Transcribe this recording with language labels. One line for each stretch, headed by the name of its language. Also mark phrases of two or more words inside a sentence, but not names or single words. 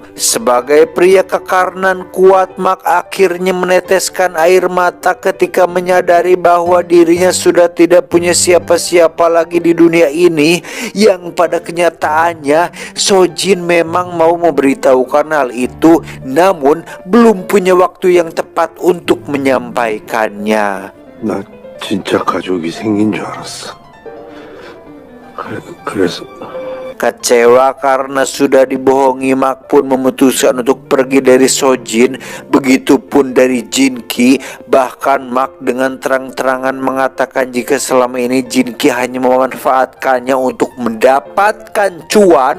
Indonesian: Sebagai pria kekarenan kuat, Mark akhirnya meneteskan air mata ketika menyadari bahwa dirinya sudah tidak punya siapa-siapa lagi di dunia ini, yang pada kenyataannya Sojin memang mau memberitahukan hal itu, namun belum punya waktu yang tepat untuk menyampaikannya.
Korean: 나 진짜 가족이 생긴 줄 알았어. 그래서
Indonesian: Kecewa karena sudah dibohongi, Mak pun memutuskan untuk pergi dari Sojin. Begitupun dari Jinki. Bahkan Mak dengan terang-terangan mengatakan jika selama ini Jinki hanya memanfaatkannya untuk mendapatkan cuan.